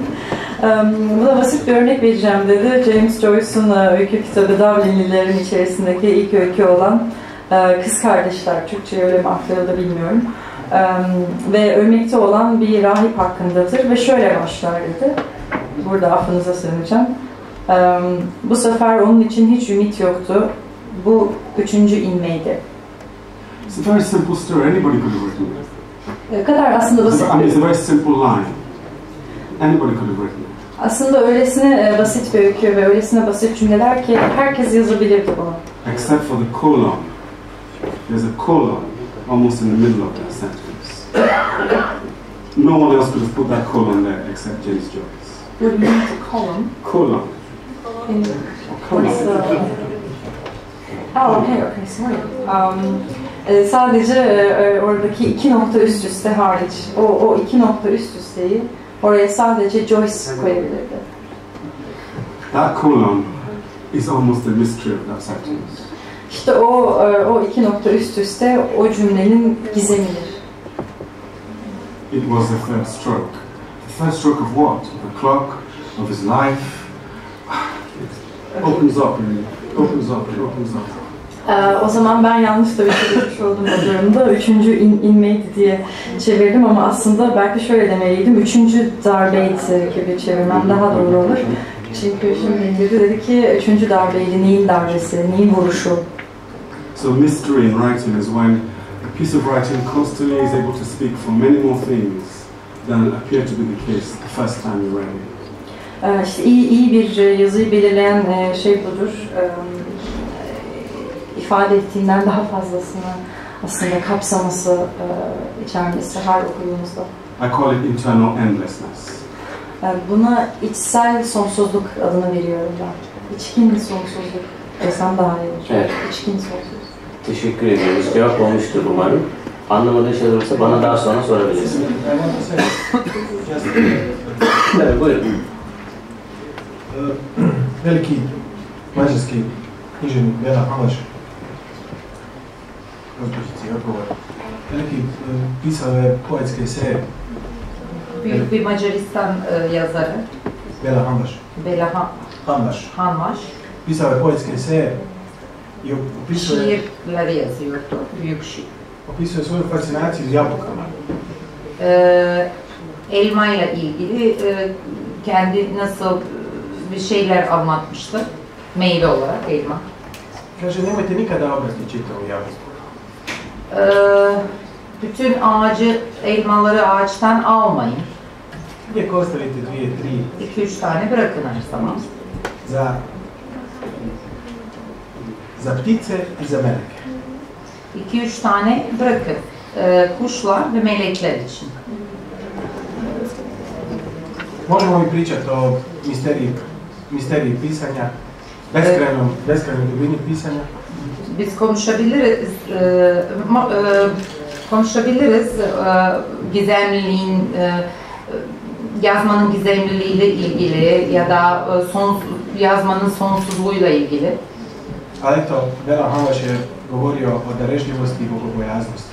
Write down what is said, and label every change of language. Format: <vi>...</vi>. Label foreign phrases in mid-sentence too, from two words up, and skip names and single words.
<tr>Buna basit bir örnek vereceğim dedi. James Joyce'un öykü kitabı Dublinlilerin içerisindeki ilk öykü olan Kız Kardeşler, Türkçe öyle mi aktarıldı bilmiyorum. Ve ölmekte olan bir rahip hakkındadır ve şöyle başlar dedi. Burada affınıza sığınacağım. Bu sefer onun için hiç ümit yoktu. Bu üçüncü inmeydi.</tr> <en>It's a very simple story. Anybody could have written it.</en> <tr>Kadar aslında basit.</tr> <en>I mean, it's a very simple line. Anybody could have written it.</en> <tr>Aslında öylesine basit bir öykü ve öylesine basit cümleler ki herkes yazabilirdi bunu.</tr> <en>Except for the colon. There's a colon almost in the middle of that sentence. No one else could have put that colon there except James Joyce. What do you mean colon? Colon. Okay, sorry.</en> <tr>Sadece oradaki iki nokta üst üste hariç, o iki nokta üst üsteyi oraya sadece Joyce koyabilirdi.</tr> <en>That colon is almost the mystery of that sentence.</en> <tr>İşte o iki nokta üst üste o cümlenin gizemidir.</tr> <en>It was the third stroke. The third stroke of what? Of the clock, of his life. It opens up and opens up and opens up.</en> <tr>O zaman ben yanlış da bir şey demiş oldum o durumda. Üçüncü inmeydi diye çevirdim ama aslında belki şöyle demeliydim. Üçüncü darbeydi gibi çevirmem daha doğru olur. Çünkü şimdi dedi ki üçüncü darbeydi, neyin darbesi, neyin vuruşu.</tr> <en>So mystery in writing is when a piece of writing constantly is able to speak for many more things than appeared to be the case the first time you read it.</en> <tr>İşte iyi bir yazıyı belirleyen şey budur. ifade ettiğinden daha fazlasını aslında kapsaması, içermesi her okulumuzda.</tr> <en>I call it internal endlessness.</en> <tr>Buna içsel sonsuzluk adını veriyorum ben. İçkin sonsuzluk desem daha iyi olur. Evet. İçkin sonsuzluk. Teşekkür ediyoruz. Cevap olmuştur umarım. Anlamadığın şeyler olursa bana daha sonra sorabilirsin. Evet, buyurun.</tr> <bs>Veliki mađarski književnik Bela Hamaš, veliki pisao je poetske eseje.</bs> <tr>Büyük bir Macaristan yazarı. Bela Hamaš. Bela Hamaš.</tr> <bs>Pisao je poetske eseje i opisuje</bs> <tr>Şiirleri yazıyordu. Büyük şiir.</tr> <bs>Opisuje svoju fascinaciju jabukama.</bs> <tr>Elma ile ilgili kendi nasıl bir şeyler anlatmıştı. Meyve olarak elma.</tr> <bs>Kaže, nemojte nikada obrati čitavu jabuku.</bs> <tr>Bütün ağacı, elmaları ağaçtan almayın.</tr> <bs>Uvijek ostavite</bs> <tr>2-3 tane bırakın her zaman.</tr> <bs>Za ptice i za meleke.</bs> <tr>2-3 tane bırakın. Kuşlar ve melekler için.</tr> <bs>Možemo mi pričati o misteriji pisanja, beskrajnoj dubini pisanja.</bs> <tr>Biz konuşabiliriz gizemliliğin, yazmanın gizemliliğiyle ilgili ya da yazmanın sonsuzluğuyla ilgili.</tr> <bs>Ali eto, Bela Hamaš je govorio o darežljivosti i bogobojaznosti.</bs>